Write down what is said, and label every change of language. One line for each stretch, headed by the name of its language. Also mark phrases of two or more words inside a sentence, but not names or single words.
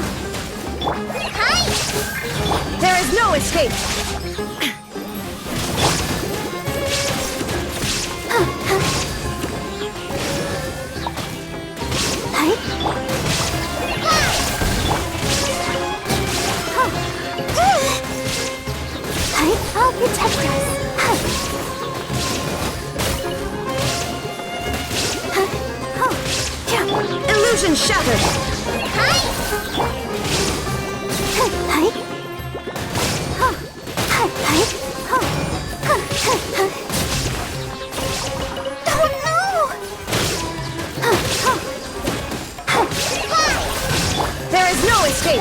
English: Hi. There is no escape! Huh. Huh. Hi. Huh. Hi. I'll protect us. Huh. Huh. Huh. Yeah. Illusion shattered! Hi. Huh. Hi. Huh. Hi. Hi. Huh. Huh. Huh. Huh. Oh no! Huh. Huh. Huh. Hi. There is no escape!